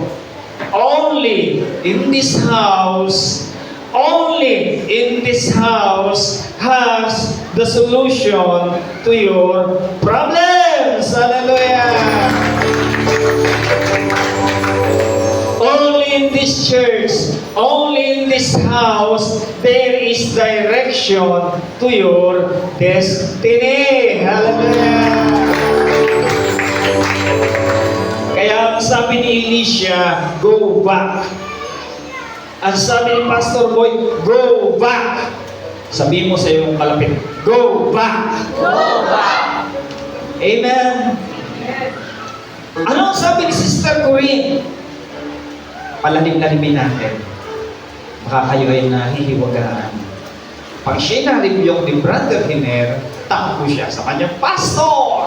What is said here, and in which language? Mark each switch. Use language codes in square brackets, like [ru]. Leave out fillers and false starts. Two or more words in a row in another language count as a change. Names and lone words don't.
[en] Only in this house has the solution to your problems. Hallelujah! Only in this church, only in this house, there is direction to your destiny. [tl] Hallelujah! Kaya ang sabi ni Elisha, [en] go back. [tl] Ang sabi ni Pastor Boy, [en] go back. [tl] Sabihin mo sa iyong kalapit, [en] go back. Go back. Amen. [tl] Ano ang sabi ni Sister Corinne? Palalim-lalimin natin. Baka kayo ay nahihiwagaan. Pag siya'y na-review ni Brother Hiner, takbo siya sa kanyang pastor.